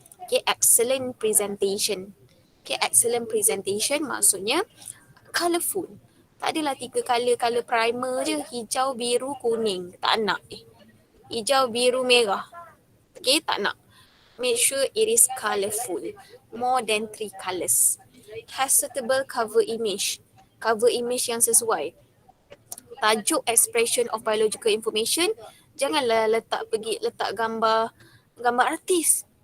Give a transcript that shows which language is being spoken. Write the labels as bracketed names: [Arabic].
[English] Okay, excellent presentation. Okay, excellent presentation [Malay] maksudnya [English] colourful. [Malay] Tak adalah 3 colour primer je, hijau, biru, kuning. Tak nak. Hijau, biru, merah. Okay, tak nak. [English] Make sure it is colourful. More than 3 colours. Has suitable cover image. Cover image [Malay] yang sesuai. Tajuk [English] expression of biological information. [Malay] Janganlah letak gambar artis.